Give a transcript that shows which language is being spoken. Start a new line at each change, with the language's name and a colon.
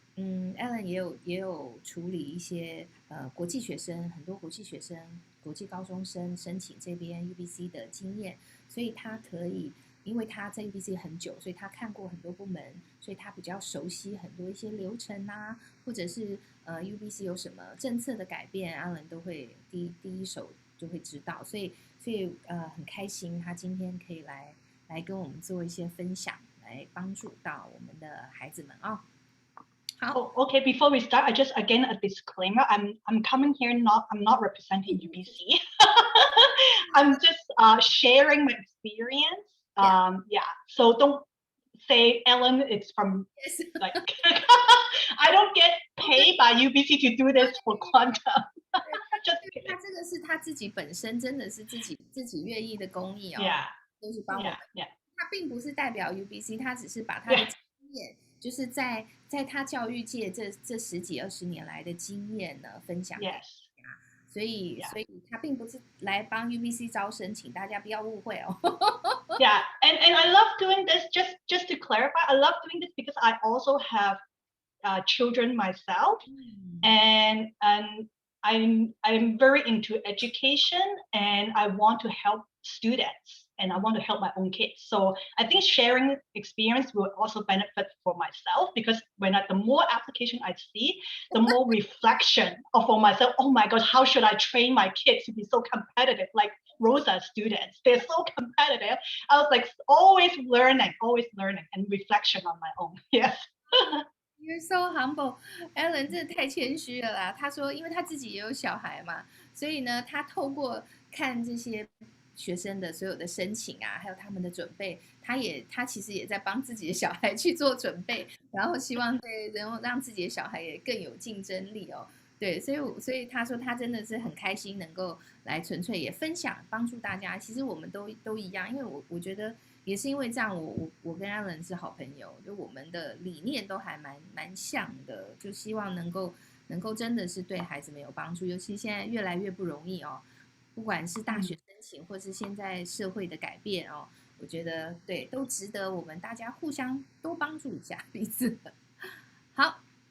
Chinese: Alan 也有处理一些国际学生，很多国际学生、国际高中生申请这边 UBC 的经验，所以他可以，因为他在 UBC 很久，所以他看过很多部门，所以他比较熟悉很多一些流程啊，或者是UBC 有什么政策的改变，Alan 都会第一手就会知道，所以很开心，他今天可以来跟我们做一些分享，来帮助到我们的孩子们啊。
English: Oh, okay. Before we start, I just again a disclaimer. I'm coming here I'm not representing UBC. I'm just sharing my experience. Yeah. So don't say Ellen. It's from like I don't get paid by UBC to do this for quantum. Just
Chinese: 他这个是他自己本身真的是自己愿意的公益哦，
English: yeah.
Chinese: 都是帮我们。
English: Yeah.
Chinese: 他并不是代表 UBC， 他只是把他的经验，就是在他教育界这10几20年来的经验呢分享给大家。所以他并不是来帮 UBC 招生，请大家不要误会哦。
English: Yeah, and I love doing this. Just to clarify, I love doing this because I also have children myself, and I'm very into education, and I want to help students, and I want to help my own kids. So I think sharing experience will also benefit for myself, because the more application I see, the more reflection for myself. Oh my God, how should I train my kids to be so competitive? Like Rosa students, they're so competitive. I was like always learning, and reflection on my own. Yes. You're so humble,
Chinese: Ellen 真的太谦虚了啦。他说，因为他自己也有小孩嘛，所以呢，他透过看这些学生的所有的申请啊，还有他们的准备，他其实也在帮自己的小孩去做准备，然后希望让自己的小孩也更有竞争力哦。对，所以他说他真的是很开心能够来纯粹也分享帮助大家。其实我们都一样，因为我觉得也是因为这样，我跟 Alan 是好朋友，就我们的理念都还蛮像的，就希望能够真的是对孩子们有帮助，尤其现在越来越不容易哦，不管是大学申请或是现在社会的改变哦，我觉得对都值得我们大家互相多帮助一下彼此。好。